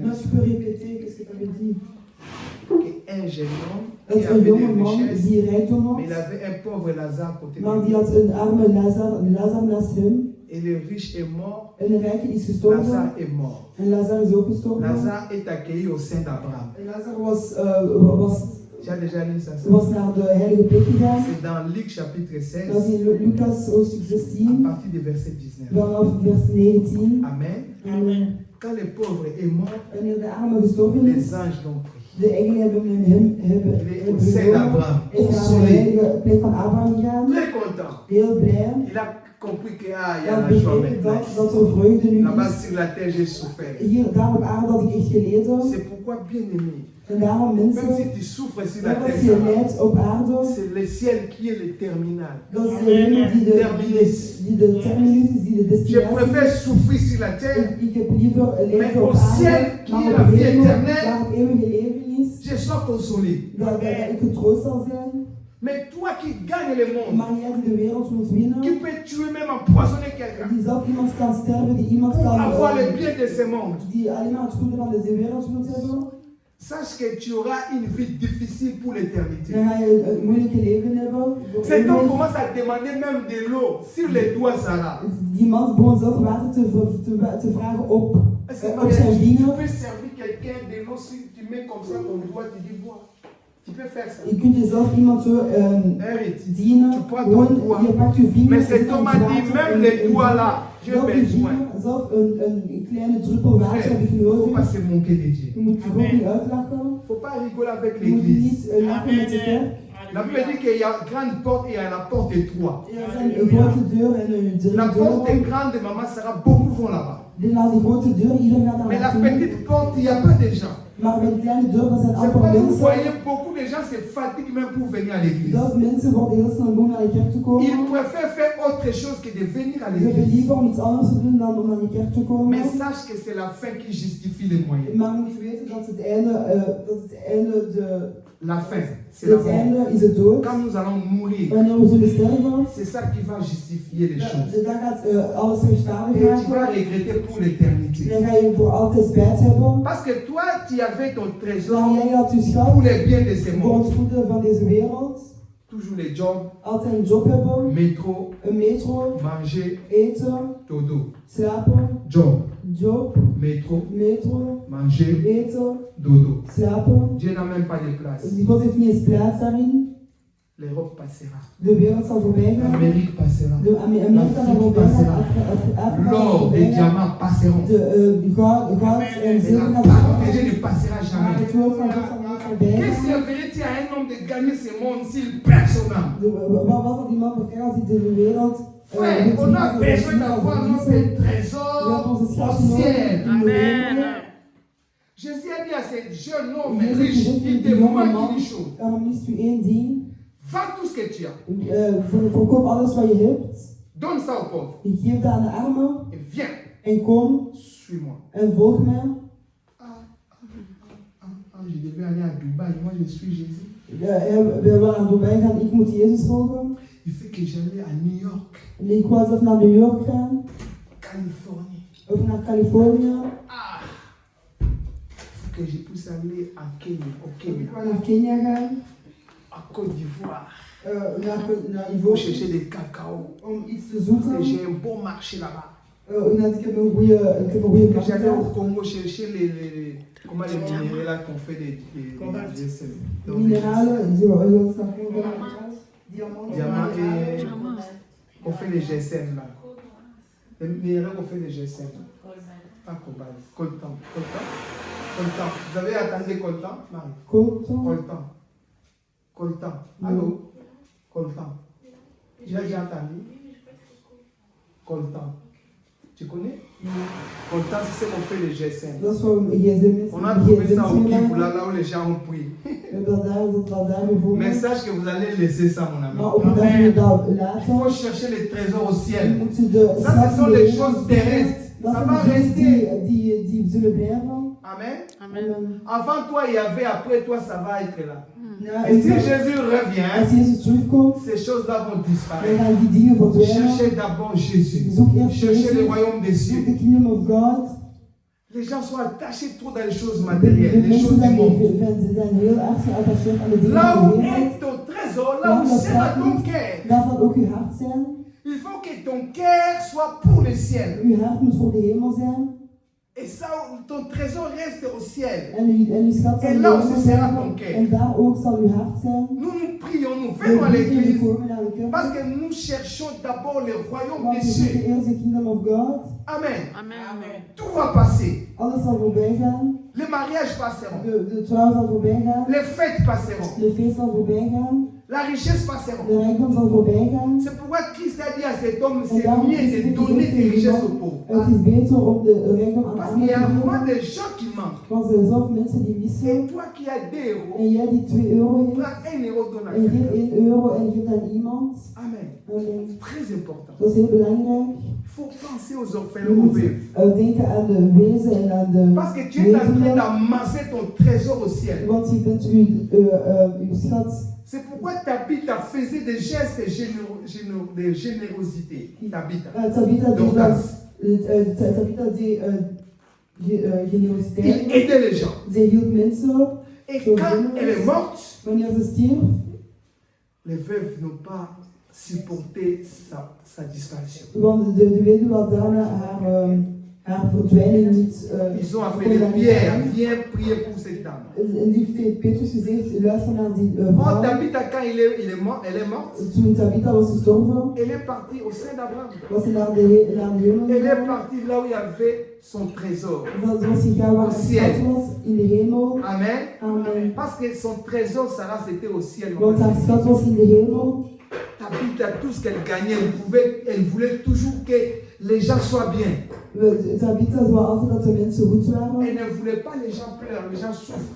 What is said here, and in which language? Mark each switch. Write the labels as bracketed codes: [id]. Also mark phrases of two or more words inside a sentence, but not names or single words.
[nl] Maar [fr] ça. je peux répéter, qu'est-ce que tu avais dit? Un jeune homme qui [nl] Dat [fr] avait [nl] een [fr] des [nl] jonge man [fr] richesses, [nl] die rijkdom [fr] mais il [nl] had, [fr] avait un pauvre Lazare à côté de [nl] maar die [fr] lui. [nl] had een arme Lazar naast hem. [fr] Et le riche est mort, [nl] En de rijke is gestorven. [fr] Lazare est mort. [nl] En Lazar is ook gestorven. [fr] Lazare est accueilli au sein d'Abraham. [nl] En Lazar was [fr] Tu as déjà lu ça? [nl] naar de heilige plek gegaan. [fr] C'est dans Luc chapitre [nl] Dat 16, is in Lucas hoofdstuk [fr] à 16, partir du verset 19. [nl] vanaf vers 19. Amen. En [fr] Quand le pauvre est mort, [nl] wanneer de arme gestorven is, [fr] les anges l'ont pris. [nl] de engelen hebben hem [fr] Il est au sein [nl] genomen. [fr] d'Abraham, [nl] Is naar de [fr] consolé, [nl] heilige plek van Abraham gegaan. [fr] très content. [nl] Heel blij. [fr] Il a compris qu'il y a [nl] Dat [fr] la joie [nl] begreep [fr] maintenant. [nl] dat er vreugde nu [fr] Là-bas [nl] is. [fr] sur la terre, j'ai souffert. [nl] Hier, daar op aarde had ik echt geleden. [fr] C'est pourquoi, bien aimé, [nl] En daarom [fr] même [nl] mensen, [fr] si tu souffres sur la [nl] net als [fr] terre, [nl] je [fr] ça va. [nl] lijdt op aarde, [fr] C'est le ciel qui est le terminal. [nl] dat is de hemel die de terminus is, die de [fr] Je [nl] destinatie [fr] préfère [nl] is. [fr] souffrir sur la terre. [nl] Ik heb liever lijden op [fr] au ciel, [nl] aarde, [fr] qui [nl] maar [fr] est [nl] op [fr] la [nl] de [fr] vie [nl] hemel, [fr] éternelle, [nl] waar het eeuwige leven is, [fr] Je sois consolé. [nl] dat ik getroost zal zijn. [fr] Mais toi qui gagnes le monde, [nl] Maar jij die de wereld moet winnen, [fr] qui peut tuer, même empoisonner quelqu'un, [nl] die zelf iemand kan sterven, die iemand [fr] pour [nl] kan, [fr] avoir le bien de ce monde, [nl] die alleen maar het goede van deze wereld moet hebben, [fr] sache que tu auras une vie difficile pour l'éternité. [nl] dan ga je een moeilijke leven hebben. [fr] Cet homme commence à demander même de l'eau sur les doigts Sarah. [nl] Die man begon zelf water te vragen op [fr] Est-ce que [nl] op zijn [fr] tu [nl] vinger. [fr] peux servir quelqu'un de l'eau si tu mets comme ça ton doigt, tu dis bois. Tu peux faire ça. [nl] Je kunt jezelf iemand zo [fr] Arrête. [nl] dienen, [fr] Tu prends ton [nl] gewoon [fr] doigt. [nl] je pakt je vinger. [fr] Mais cet homme a dit, même les doigts là, j'ai [nl] zelf je [fr] besoin. [nl] vinger, zelf een kleine druppel water heb ik [fr] Il ne faut [nl] nodig. [fr] pas se moquer de Dieu. [nl] Je moet je gewoon niet uitlachen. [fr] Il ne faut pas rigoler avec [nl] Je moet [fr] l'église. [nl] niet lachen met de kerk. [fr] La Bible dit qu'il y a une grande porte et il y a la porte étroite. [nl] Er zijn een grote deur en een [fr] La [nl] drie [fr] porte est [nl] deuren. [fr] grande, maman Sarah, beaucoup vont là-bas. [nl] Naar die grote deur, iedereen gaat daar [fr] Mais la [nl] naartoe. [fr] petite porte, il n'y a pas de gens. [nl] Maar bij de kleine deur, dat zijn [fr] C'est [nl] amper [fr] pas que vous [nl] mensen. [fr] voyez, beaucoup de gens se fatiguent même pour venir à l'église. [nl] Dat mensen worden heel snel bang naar de kerk te komen. [fr] Ils préfèrent faire autre chose que de venir à [nl] Ze hebben [fr] l'église. [nl] liever om iets anders te doen dan om naar de kerk te komen. [fr] Mais sache que c'est la fin qui justifie les moyens. [nl] Maar je moet weten dat het einde [fr] La fin, c'est la [nl] het [fr] mort. [nl] einde is het dood. [fr] Quand nous allons mourir, [nl] Wanneer we zullen sterven, [fr] c'est ça qui va justifier les choses. [nl] dan gaat alles rechtvaardig [fr] Et tu vas [nl] maken. [fr] regretter pour l'éternité. [nl] Dan ga je voor altijd spijt hebben. [fr] Parce que toi, tu avais ton [nl] Maar [fr] trésor [nl] jij had je [fr] pour [nl] schat [fr] les biens de ce [nl] voor [fr] monde. [nl] het goede van deze wereld. [fr] Toujours les jobs, [nl] Altijd een job hebben, [fr] métro, [nl] een metro, [fr] manger, [nl] eten, [fr] dodo. [nl] slapen, [fr] Job, [nl] job, [fr] métro, [nl] metro, [fr] manger, [nl] eten, [fr] dodo. [nl] slapen. [fr] Dieu n'a même pas de place. [nl] God heeft niet eens plaats daarin. [fr] L'Europe passera. [nl] De wereld zal voorbij gaan. [fr] L'Amérique passera. [nl] De Amerika zal voorbij gaan. Afrika zal [fr] L'or, [nl] voorbij [fr] les [nl] gaan. [fr] diamants passeront. [nl] De goud en [fr] Et [nl] zilver [fr] la [nl] gaat [fr] parole de [nl] voorbij. [fr] Dieu ne passera [nl] Maar [fr] jamais. [nl] het woord van God zal niet voorbij [fr] Que [nl] gaan. [fr] servirait-il à un homme de gagner ce monde s'il perd son âme? [nl] Wat was dat die man voor als hij de wereld [fr] Frère, on a besoin d'avoir notre trésor au ciel. Jésus a dit à ce jeune homme riche, il te manque une chose. [nl] Er mist u één ding. [fr] Vends tout ce que tu as. [nl] Verkoop alles wat je hebt. [fr] Donne ça aux pauvres. [nl] Je geeft dat aan de armen. [fr] Et viens, [nl] En kom [fr] suis-moi. [nl] en volg mij. [fr] Je devais aller à Dubaï, moi je suis Jésus. [nl] We willen naar Dubai gaan. Ik moet Jezus volgen. [fr] Il fait que j'allais à New York, [nl] En ik wou zelf naar New York gaan. [fr] Californie. [nl] Of naar Californië. [fr] Il faut que je puisse aller à Kenya, au [nl] Ik Kenya, wou naar Kenia gaan. [fr] à Côte d'Ivoire, [nl] Naar [fr] pour [nl] Ivoire. [fr] chercher des cacao. [nl] Om iets te [fr] Et [nl] zoeken. [fr] j'ai un bon marché là-bas. [nl] Ik heb een goede [fr] Que j'allais au [nl] kapitein. [fr] Congo chercher comment les minéraux là qu'on fait des GSM. Donc, [nl] Mineralen, zoals dat Diamant diamant. [fr] et on fait les GSM là. Les minéraux qu'on fait des GSM. Pas cobalt, coltan. Coltan. Vous avez entendu coltan, Marie? Coltan. Coltan. Coltan. Allô? Coltan. Tu l'as déjà entendu? Coltan. Tu connais? Coltan, c'est ce qu'on fait les GSM. [nl] Dat is voor gsm. [fr] On a trouvé ça au Kivu, là où les gens ont pris. [nl] Dat daar bijvoorbeeld. [fr] Mais sache que vous allez laisser ça, mon ami. [nl] Maar op een dag moet je dat [fr] Il [nl] laten. [fr] faut chercher les trésors au [nl] Je [fr] ciel. [nl] moet de [fr] Ça, ce sont des choses terrestres. [nl] Dat [fr] Ça [nl] zijn [fr] va [nl] de dingen [fr] rester. [nl] die zullen blijven. Amen. Amen. [fr] Avant toi, il y avait, après toi, ça va être là. [nl] Ja, [fr] Et si [nl] en [fr] Jésus revient, [nl] als Jezus terugkomt, [fr] ces choses-là vont [nl] dan [fr] disparaître. [nl] gaan die dingen verdwijnen. [fr] Cherchez d'abord Jésus. [nl] Zoek eerst [fr] Cherchez le [nl] Jezus. [fr] royaume des [nl] Zoek [fr] cieux. [nl] de [en] kingdom of God. [fr] Les gens sont attachés trop dans les choses [nl] De [fr] matérielles, les choses [nl] mensen [fr] du monde. [nl] zijn heel erg geattacheerd aan de dingen [fr] Là [nl] van [fr] où [nl] de wereld. [fr] est ton trésor, là où sera ton cœur. [nl] Daar zal ook uw hart zijn. [fr] Il faut que ton cœur soit pour le ciel. [nl] Uw hart moet voor de hemel zijn. [fr] Et ça, ton trésor reste au ciel. [nl] En uw schat zal En in de [fr] là [nl] hemel [fr] aussi sera [nl] zijn. [fr] ton cœur. [nl] En daar ook zal uw hart zijn. [fr] Nous nous prions, nous [nl] We [fr] venons à [nl] bidden, we [fr] l'église [nl] komen naar de kerk. [fr] parce que nous cherchons d'abord le royaume [nl] Want [fr] des [nl] we zoeken [fr] cieux. [nl] eerst de [en] kingdom of God. [nl] Amen. Amen. [fr] Tout va passer. [nl] Alles zal voorbij gaan. [fr] Les mariages passeront. [nl] De trouw zal voorbij gaan. [fr] Les fêtes passeront. [nl] De feest zal voorbij gaan. [fr] La richesse passeront. [nl] De rijkdom zal voorbij gaan. [fr] C'est pourquoi Christ a dit à cet homme, [nl] En [fr] c'est [nl] daarom [fr] mieux [nl] is [fr] de [nl] het [fr] donner tes [nl] gezegd [fr] richesses [nl] tegen [fr] aux pauvres. [nl] het is beter om de rijkdom aan [fr] Parce qu'il y a [nl] anderen te [fr] moins [nl] geven. [fr] de gens qui manquent. [nl] Want er zijn zoveel mensen die [fr] Et [nl] missen. [fr] toi qui as 2 euros, [nl] En jij die 2 euro heeft. [fr] prends 1 euro, donne à [nl] En je geeft [fr] quelqu'un. [nl] 1 euro en je geeft aan iemand. Amen. Amen. [fr] Très important. [nl] Dat is heel belangrijk. [fr] Il faut penser aux [nl] Je [fr] orphelins, aux [nl] moet [fr] veuves. [nl] denken aan de wezen en aan de [fr] Parce que tu es en train [nl] weduwen. [fr] d'amasser ton trésor au ciel. [nl] Want je bent uw schat. [fr] C'est pourquoi Tabitha faisait des gestes de générosité. [nl] Tabitha. Tabitha deed Dorcas. Tabitha deed [fr] Il [nl] generositeit. [fr] aidait les gens. [nl] Zij hielp mensen op. [fr] Et quand elle est morte, [nl] Wanneer ze stierf, [fr] les veuves n'ont pas supporté sa disparition. [nl] want de weduwe had daarna haar verdwijning niet. [fr] Ils ont appelé Pierre, viens prier pour cette dame. [nl] En die heeft Petrus gezegd, luister naar die Oh, vrouw. [fr] Tabitha, quand elle est morte, [nl] Toen Tabitha was gestorven, [fr] elle est partie au sein d'Abraham. [nl] was ze naar de hemel [fr] Elle est [nl] gegaan. [fr] partie là où il y avait son trésor. [nl] Dat was gegaan waar haar schat was, in de hemel. Amen. Amen. [fr] Parce que son trésor, Sarah, c'était au ciel. [nl] Want haar schat was in de hemel. [fr] Tabitha, tout ce qu'elle gagnait, elle voulait toujours que les gens soient bien. [nl] Tabitha wou altijd dat de mensen goed [fr] Elle [nl] waren. [fr] ne voulait pas les gens pleurent, les gens souffrent.